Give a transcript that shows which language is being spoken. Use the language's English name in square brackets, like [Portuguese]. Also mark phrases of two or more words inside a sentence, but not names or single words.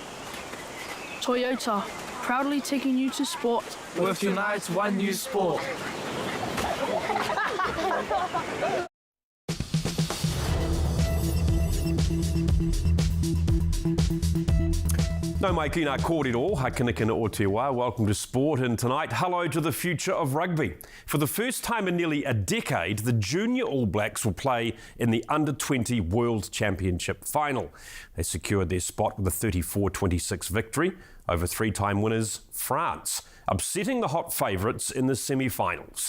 [English] Toyota, proudly taking you to sport. With tonight's one new sport. [Māori] No mai kina kōrero, hakinakina o te wā. [English] Welcome to Sport, and tonight, hello to the future of rugby. For the first time in nearly a decade, the Junior All Blacks will play in the Under-20 World Championship final. They secured their spot with a 34-26 victory over three-time winners France, upsetting the hot favourites in the semi-finals.